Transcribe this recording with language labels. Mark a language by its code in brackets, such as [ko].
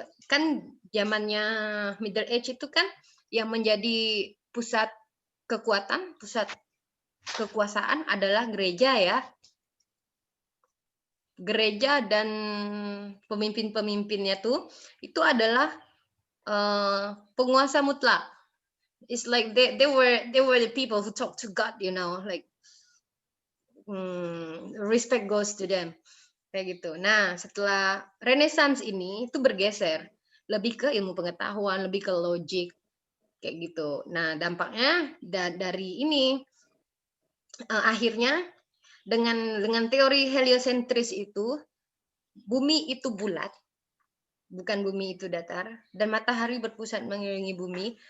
[id] Kan zamannya Middle Age itu kan yang menjadi pusat kekuatan, pusat kekuasaan adalah gereja ya. Gereja dan pemimpin-pemimpinnya tuh itu adalah penguasa mutlak. [en] It's like they were the people who talk to God, like respect goes to them. [id] Kayak gitu. Nah, setelah Renaissance ini itu bergeser lebih ke ilmu pengetahuan, lebih ke logik kayak gitu. Nah, dampaknya dari ini akhirnya dengan teori heliosentris itu bumi itu bulat, bukan bumi itu datar, dan matahari berpusat mengelilingi bumi.